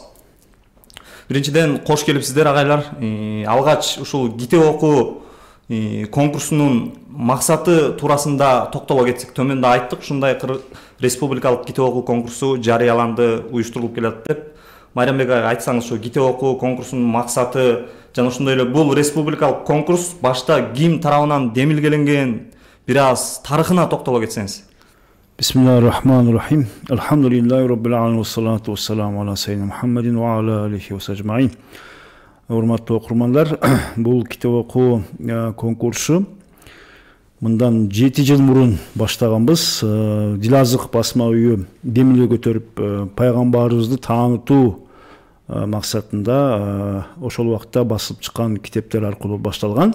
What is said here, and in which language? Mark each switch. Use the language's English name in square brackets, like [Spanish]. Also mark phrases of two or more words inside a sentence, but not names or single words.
[Kyrgyz] Биринчиден кош келипсиздер агайлар. Алгач ушул китеп окуу конкурсунун максаты туурасында токтоло кетсек, төмөндө айттык, ушундай республикалык китеп окуу конкурсу жарыяланды, уюштурулуп келет деп. Майрамбек ага айтсаңыз, ошо китеп окуу конкурсунун максаты жана ошондой эле бул республикалык конкурс башта ким тарабынан демилгеленген, бир аз тарыхына токтоло кетсеңиз. [Arabic] بسم الله الرحمن الرحيم. الحمد لله رب العالمين، والصلاة والسلام على سيدنا محمد وعلى آله وأجمعين. [Kyrgyz] Урматтуу окурмандар, бул китеп окуу конкурсу мындан 7 жыл мурун баштаганбыз. Дилазык басма үйү демилге көтөрүп пайгамбарыбызды таанытуу максатында ошол убакта басылып чыккан китептер аркылуу башталган.